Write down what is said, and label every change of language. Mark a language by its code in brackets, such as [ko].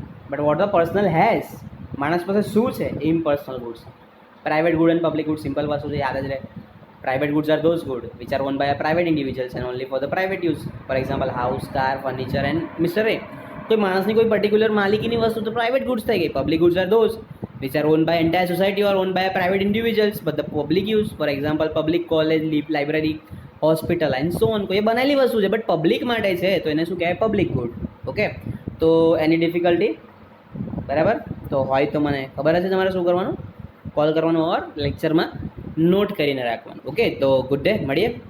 [en] but what a personal has, [gu] માણસ પાસે શું છે, એ impersonal goods. [en] private good and public good, [gu] simple વસ્તુ છે, યાદ જ રહે. [en] Private goods are those good which are own by a private individuals and only for the private use. For example house, car, furniture and mister A. [gu] કોઈ માણસની કોઈ particular માલિકીની વસ્તુ તો પ્રાઇવેટ ગુડ્સ થઈ ગઈ. [en] Public goods are those which are owned by entire society or owned by private individuals but the public use. For example public college, library, hospital and so on. [gu] કોઈ બનાવેલી વસ્તુ છે but public માટે છે તો એને શું કહેવાય? Public good. ઓકે, તો એની ડિફિકલ્ટી બરાબર તો હોય તો મને ખબર હશે તમારે શું કરવાનું, કોલ કરવાનું ઓર લેક્ચરમાં નોટ કરીને રાખવાનું. ઓકે, તો ગુડ ડે, મળીએ.